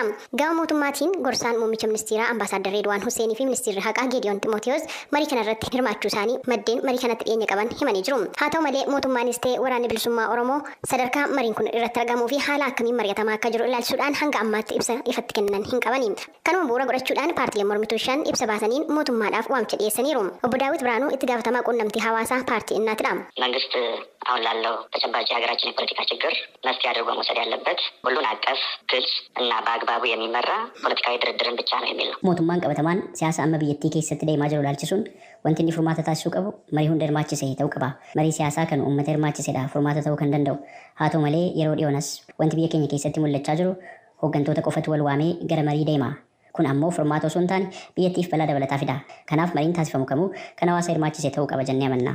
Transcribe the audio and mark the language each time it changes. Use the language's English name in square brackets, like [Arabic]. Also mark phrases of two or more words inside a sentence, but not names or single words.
[Oromo] Gama mootummaatiin gorsaan muummicha ministeeraa Ambaasaadder Reedwaan Huseenii fi ministeerri haqaa Geediyoon Ximootiyoos marii kanarratti hirmaachuu isaanii maddeen marii kanatti dhiyeenya qaban himanii jiru. Haa ta'u malee mootummaanis ta'e waraanni bilisummaa Oromoo sadarkaa mariin kun irratti argamuu fi haala akkamiin mari'atamaa akka jiru ilaalchisuudhaan hanga ammaatti ibsa ifatti kennan hin qabani. Kanuma bu'uura godhachuudhaan paartileen mormituu 5 ibsa baasaniin mootummaadhaaf waamicha dhiyeessaniiru. Obbo Daawit Biraanuu itti gaafatamaa quunnamtii hawaasaa paartii እናትዳ [Amharic] መንግስት አሁን ላለው ተጨባጭ የሀገራችን የፖለቲካ ችግር መፍትሄ አድርጎ መውሰድ ያለበት ሁሉን አቀፍ ግልጽ እና በአግባቡ የሚመራ ፖለቲካዊ ድርድርን ብቻ ነው የሚል ነው። [Oromo] mootummaan qabatamaan siyaasa amma biyyattii keessatti deemaa jiru ilaalchisuun wanti inni furmaata taasisuu qabu marii hunda hirmaachisee ta'uu qaba. Marii siyaasaa kan uummata hirmaachisedha furmaata ta'uu kan danda'u. Haa ta'u malee yeroo dhiyoonas wanti biyya keenya keessatti mul'achaa jiru hooggantoota qofatu wal waamee gara marii deema. Kun ammoo furmaata osoo hin taane biyyattiif balaa dabalataa fida. Kanaaf mariin taasifamu kamuu kan hawaasa hirmaachisee ta'uu qaba jennee amanna.